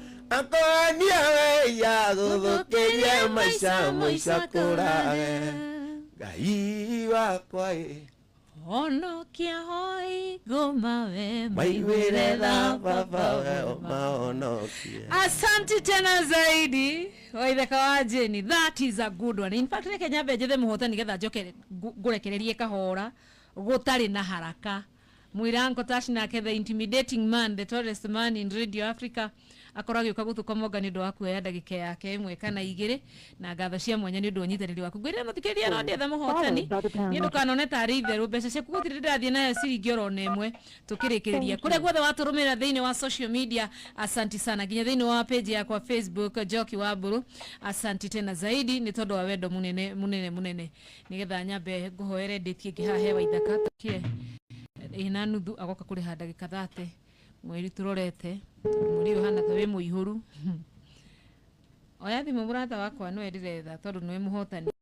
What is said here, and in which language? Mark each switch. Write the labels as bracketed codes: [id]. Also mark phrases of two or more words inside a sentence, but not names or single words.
[ki] Akonia we ya gũthũkĩria maica mũico kũrage. Ngai wakwa ĩ, Honokia hoi ngoma we, Maiguire tha maiguire tha baba baba we, we, mahonokia. [sw] Asante tena zaidi, Waithaka wa Jeni. [en] That is a good one. In fact, [ki] reke nyambe njethe mũhotani getha njoke ngu-, ngũrekererie kahora, gũtarĩ na haraka. [en] Mwĩra Uncle Tash nake the intimidating man, the tallest man in Radio Africa. [ki] Akorwo agĩũka gũtũkoma nĩ ũndũ wa kuoya ndagĩka yake ĩmwe kana igĩrĩ, na ngatho cia mwanya nĩ ũndũ wa ũnyitanĩri waku. Ngwĩrĩra mũthikĩrĩria no ndĩethe mũhotani, nĩ ndũkanone tarĩ itherũ. Mbeca ciaku gũtirĩ ndĩrathiĩ nayo ciringi oro na ĩmwe. Tũkĩrĩkĩrĩria. [en] Thank you. [ki] Kũrĩa guothe watũrũmĩrĩra thĩinĩ wa [en] social media, [sw] asanti sana. [ki] Nginya thĩinĩ wa page yakwa Facebook, Njoki wa Mbũrũ. [sw] Asanti tena zaidi, [ki] nĩ tondũ wa wendo mũnene, mũnene, mũnene. Nĩgetha nyambe ngũhoere ndĩtie ĩngĩ haha he Waithaka, tũkie ĩna nuthu agoka kũrĩha ndagĩka thate. Mweri tũrorete, mweri ũyũ ũhana ta wĩ mũihũru. Oya thimũ mũrata wakwa nĩwe ndĩretha tondũ nĩwe mũhotani.